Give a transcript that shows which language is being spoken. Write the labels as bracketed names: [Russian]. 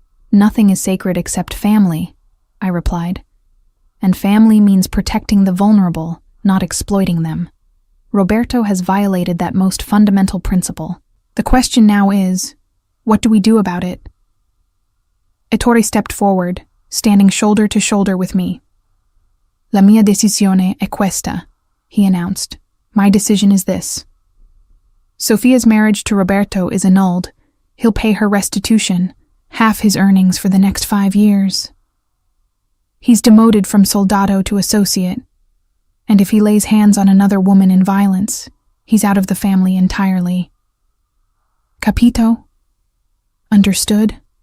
[English] Nothing is sacred except family, I replied. And family means protecting the vulnerable, not exploiting them. Roberto has violated that most fundamental principle. The question now is, what do we do about it? Ettore stepped forward, standing shoulder to shoulder with me. [Italian] La mia decisione è questa, he announced. [English] My decision is this. Sofia's marriage to Roberto is annulled. He'll pay her restitution, half his earnings for the next 5 years. He's demoted from soldado to associate, and if he lays hands on another woman in violence, he's out of the family entirely. [Italian] Capito? [English] Understood?